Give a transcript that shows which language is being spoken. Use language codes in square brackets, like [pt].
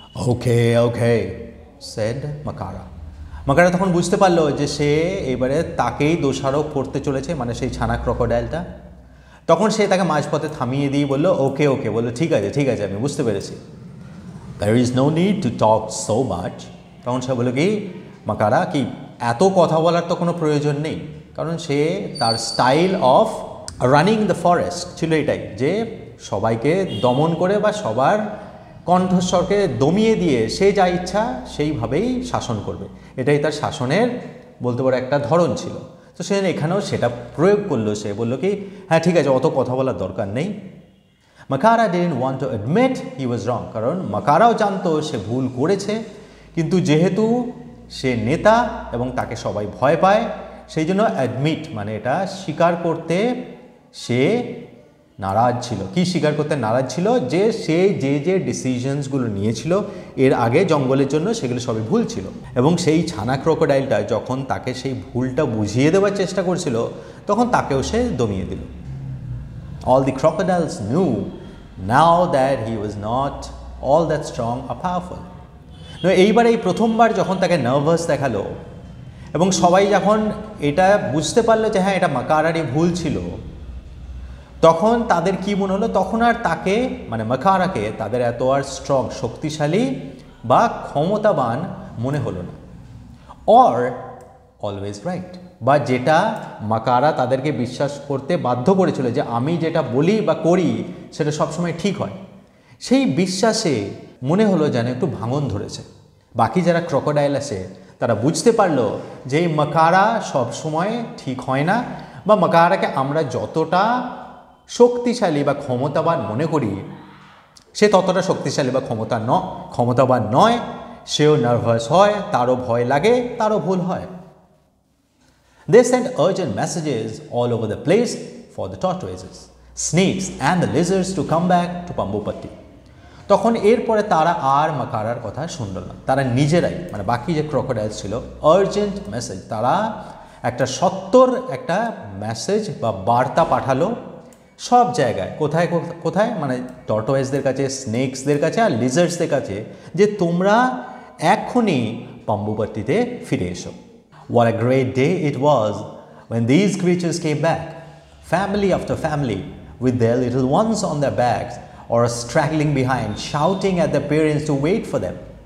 [en] okay okay said [bn] মাকারা। মাকারা তখন বুঝতে পারলো যে সে এবারে তাকেই দোষারোপ করতে চলেছে, মানে সেই ছানা ক্রোকোডাইলটা। তখন সে তাকে মাঝপথে থামিয়ে দিয়ে বললো ওকে ওকে, বললো ঠিক আছে ঠিক আছে, আমি বুঝতে পেরেছি। [en] There is no need to talk so much. [bn] তখন সে বললো কি মাকারা কি এত কথা বলার তো কোনো প্রয়োজন নেই, কারণ সে তার [en] style of running the forest [bn] ছিল এটাই যে সবাইকে দমন করে বা সবার কণ্ঠস্বরকে দমিয়ে দিয়ে সে যা ইচ্ছা সেইভাবেই শাসন করবে, এটাই তার শাসনের বলতে পারে একটা ধরন ছিল। তো সে এখানেও সেটা প্রয়োগ করলো, সে বলল কি হ্যাঁ ঠিক আছে, অত কথা বলার দরকার নেই। মাকারা [en] didn't want to admit he was wrong, [bn] কারণ মাকারাও জানতো সে ভুল করেছে, কিন্তু যেহেতু সে নেতা এবং তাকে সবাই ভয় পায়, সেই জন্য অ্যাডমিট মানে এটা স্বীকার করতে সে নারাজ ছিল। কি স্বীকার করতে নারাজ ছিল? যে সে যে ডিসিশনসগুলো নিয়েছিল এর আগে জঙ্গলের জন্য, সেগুলো সবই ভুল ছিল। এবং সেই ছানা ক্রোকোডাইলটা যখন তাকে সেই ভুলটা বুঝিয়ে দেওয়ার চেষ্টা করছিল, তখন তাকেও সে দমিয়ে দিল। [en] All the crocodiles knew now that he was not all that strong or powerful. [bn] এইবার এই প্রথমবার যখন তাকে নার্ভাস দেখালো এবং সবাই যখন এটা বুঝতে পারলো যে হ্যাঁ এটা মাকারারই ভুল ছিল, তখন তাদের কি মনে হলো? তখন আর তাকে মানে মাকারাকে তাদের এত আর স্ট্রং, শক্তিশালী বা ক্ষমতাবান মনে হলো না। [en] or always right, [bn] বা যেটা মাকারা তাদেরকে বিশ্বাস করতে বাধ্য করেছিল যে আমি যেটা বলি বা করি সেটা সবসময় ঠিক হয়, সেই বিশ্বাসে মনে হলো যেন একটু ভাঙন ধরেছে। বাকি যারা ক্রোকোডাইল আছে তারা বুঝতে পারলো যে এই মাকারা সবসময় ঠিক হয় না, বা মাকারাকে আমরা যতটা শক্তিশালী বা ক্ষমতাবান মনে করি সে ততটা শক্তিশালী বা ক্ষমতাবান নয়। সেও নার্ভাস হয়, তারও ভয় লাগে, তারও ভুল হয়। [en] They sent urgent messages all over the place for the tortoises, snakes and the lizards to come back to Pambupatti. [bn] তখন এরপরে তারা আর মাকারার কথা শুনল না, তারা নিজেরাই মানে বাকি যে ক্রোকোডাইলস ছিল আর্জেন্ট মেসেজ, তারা একটা সত্তর একটা মেসেজ বা বার্তা পাঠালো সব জায়গায়। কোথায় কোথায়? মানে টর্টোয়েজদের কাছে, স্নেকসদের কাছে আর লিজার্ডসদের কাছে, যে তোমরা এখনই পাম্বুপাট্টিতে ফিরে এসো। [en] What a great day it was when these creatures came back, family after family, with their little ones on their backs or straggling behind, shouting at their parents to wait for them.